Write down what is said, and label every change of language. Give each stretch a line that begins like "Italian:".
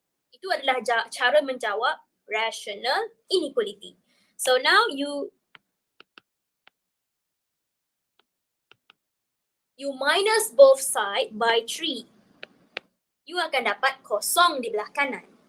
Malay: Itu adalah cara menjawab rational inequality.
English: So now you minus both side by 3.
Malay: You akan dapat kosong di belah kanan.